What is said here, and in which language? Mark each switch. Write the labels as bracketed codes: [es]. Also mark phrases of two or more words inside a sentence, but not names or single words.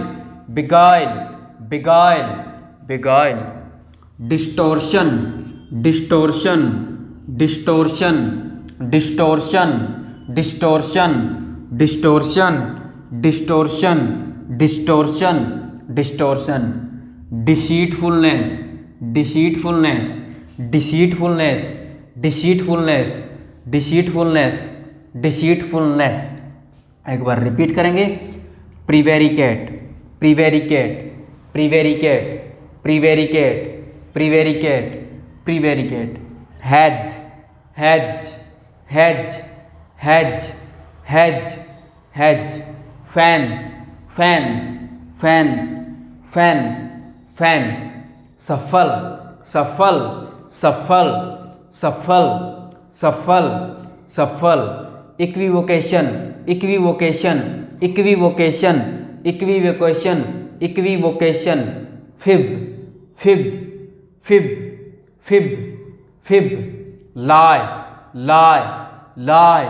[en] beguile, beguile, beguile, distortion, distortion, distortion, distortion, distortion, distortion, distortion, distortion, distortion, deceitfulness, deceitfulness, deceitfulness, deceitfulness, deceitfulness, deceitfulness। [hi] एक बार रिपीट करेंगे, [en] prevaricate, prevaricate, prevaricate, prevaricate, prevaricate, prevaricate, hedge, hedge, hedge, hedge, hedge, hedge, fans, fans, fans, fans, fans, shuffle, shuffle, shuffle, shuffle, shuffle, shuffle, equivocation, equivocation, equivocation, equivocation, equivocation, fib, fib, fib, fib, fib, lie, lie, lie,